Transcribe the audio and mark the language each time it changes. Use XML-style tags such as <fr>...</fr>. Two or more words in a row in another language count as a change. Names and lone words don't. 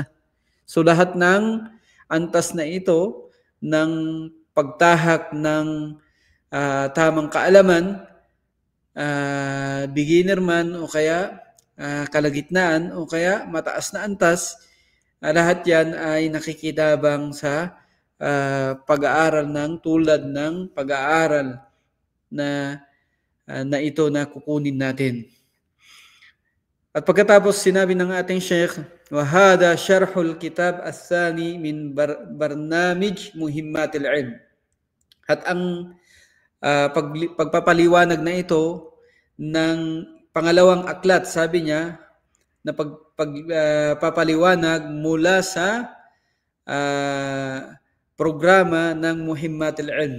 <tl>So lahat ng antas na ito ng pagtahak ng tamang kaalaman, beginner man o kaya kalagitnaan o kaya mataas na antas, lahat yan ay nakikitabang sa pag-aaral ng tulad ng pag-aaral na ito na kukunin natin. At pagkatapos sinabi ng ating Sheikh,</tl> <ar>وهذا شرح الكتاب الثاني من برنامج مهمات العلم.</ar> <tl>At ang pagpapaliwanag na ito ng pangalawang aklat, sabi niya, na pagpapaliwanag mula sa programa ng Muhimmatul Ilm.</tl>